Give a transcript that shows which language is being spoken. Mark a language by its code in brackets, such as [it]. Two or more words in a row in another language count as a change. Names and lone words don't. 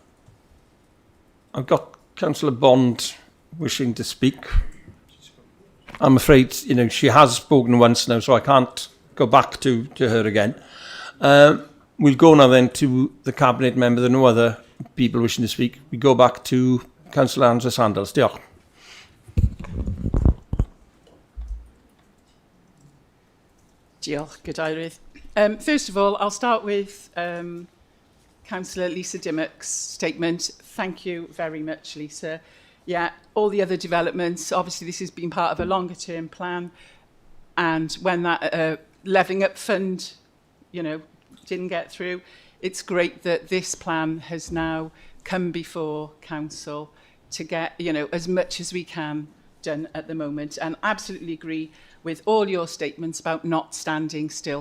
[en] I've got Councillor Bond wishing to speak. I'm afraid, you know, she has spoken once now, so I can't go back to her again. We'll go now then to the Cabinet member. There are no other people wishing to speak. We go back to Councillor Angela Sandals. [cy] Diolch. Diolch, Gadeirydd. [en] First of all, I'll start with Councillor Lisa Dimmock's statement. Thank you very much, Lisa. Yeah, all the other developments, obviously this has been part of a longer term plan, and when that levelling up fund, you know, didn't get through, it's great that this plan has now come before council to get, you know, as much as we can done at the moment, and absolutely agree with all your statements about not standing still.